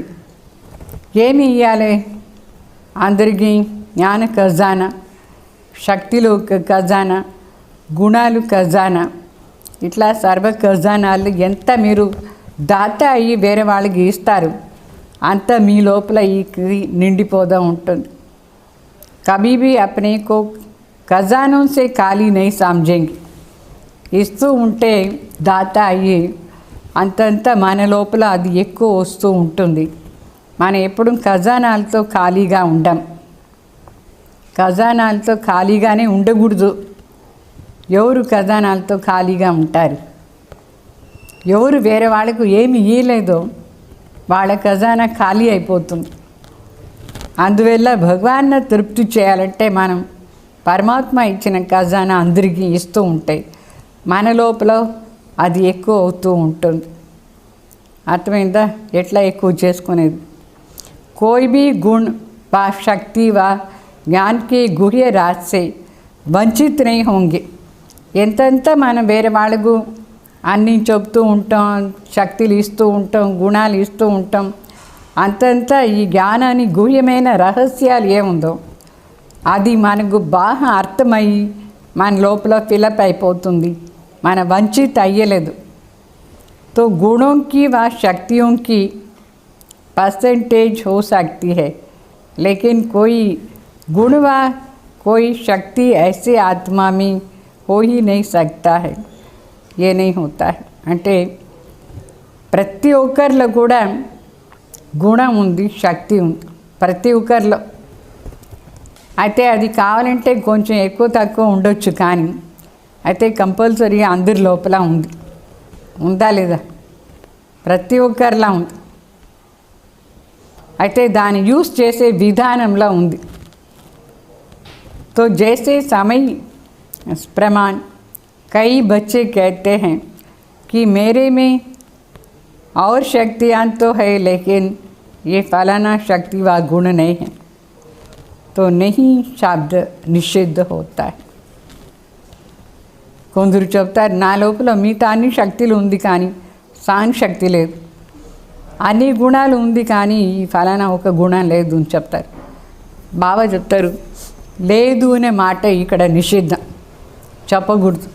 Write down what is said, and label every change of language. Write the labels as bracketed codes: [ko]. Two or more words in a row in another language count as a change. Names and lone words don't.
[te] ఏమి ఇవ్వాలి అందరికీ? జ్ఞాన ఖజానా, శక్తులు ఖజానా, గుణాలు ఖజానా, ఇట్లా సర్వ ఖజానాలు ఎంత మీరు దాత అయ్యి వేరే వాళ్ళకి ఇస్తారు అంత మీ లోపల ఈ నిండిపోతూ ఉంటుంది. [hi] कभी भी अपने को खजानों से खाली नहीं समझेंगे. [te] ఇస్తూ ఉంటే దాత అయ్యి అంతంత మన లోపల అది ఎక్కువ వస్తూ ఉంటుంది. మనం ఎప్పుడు ఖజానాలతో ఖాళీగా ఉండం, ఖజానాలతో ఖాళీగానే ఉండకూడదు. ఎవరు ఖజానాలతో ఖాళీగా ఉంటారు? ఎవరు వేరే వాళ్ళకు ఏమి ఇయ్యలేదో వాళ్ళ ఖజానా ఖాళీ అయిపోతుంది. అందువల్ల భగవాన్ని తృప్తి చేయాలంటే మనం పరమాత్మ ఇచ్చిన ఖజానా అందరికీ ఇస్తూ ఉంటాయి, మన లోపల అది ఎక్కువ అవుతూ ఉంటుంది. అర్థమైందా ఎట్లా ఎక్కువ చేసుకునేది? [hi] कोई भी गुण व शक्ति व ज्ञान के गुह्य राज से वंचित नहीं होंगे. [te] ఎంతంత మనం వేరే వాళ్ళకు అన్నీ చెప్తూ ఉంటాం, శక్తులు ఇస్తూ ఉంటాం, గుణాలు ఇస్తూ ఉంటాం, అంతంత ఈ జ్ఞానాన్ని గుహ్యమైన రహస్యాలు ఏముందో అది మనకు బాగా అర్థమయ్యి మన లోపల ఫిలప్ అయిపోతుంది. మన వంచిత అయ్యలేదు. [hi] तो गुणों की व शक्तियों की परसेंटेज हो सकती है, लेकिन कोई गुण व कोई शक्ति ऐसे आत्मा में हो ही नहीं सकता है. ये नहीं होता है. [te] అంటే ప్రతి ఒక్కరిలో కూడా గుణం ఉంది, శక్తి ఉంది ప్రతి ఒక్కరిలో. అయితే అది కావాలంటే కొంచెం ఎక్కువ తక్కువ ఉండొచ్చు, కానీ అయితే కంపల్సరీగా అందరి లోపల ఉంది. ఉందా లేదా? ప్రతి ఒక్కరిలా ఉంది. అయితే దాన్ని యూజ్ చేసే విధానంలో ఉంది. [hi] तो जैसे समय प्रमाण कई बच्चे कहते हैं कि मेरे में और शक्तियाँ तो है, लेकिन ये फलाना शक्ति व गुण नहीं है, तो नहीं शब्द निषिद्ध होता है. [te] కొందరు చెప్తారు, నా లోపల మిగతా అన్ని శక్తులు ఉంది కానీ సాన్ శక్తి లేదు, అన్ని గుణాలు ఉంది కానీ ఈ ఫలానా ఒక గుణం లేదు అని చెప్తారు. బాబా చెప్తారు, లేదు అనే మాట ఇక్కడ నిషిద్ధం, చెప్పకూడదు.